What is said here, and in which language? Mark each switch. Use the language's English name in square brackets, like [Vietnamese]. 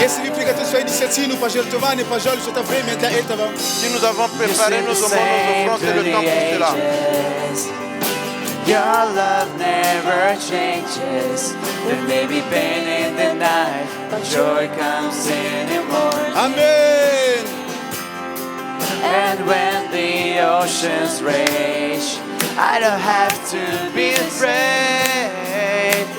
[Russian] Если вы приготовили свою десятину, пожертвования, пожалуйста, это время для этого. [French] Si nous avons préparé nos aumônes, nos offrandes, c'est le temps pour cela. [English] Your love never changes. There may be pain in the night, but joy comes in the morning. Amen. And when the oceans rage, I don't have to be afraid,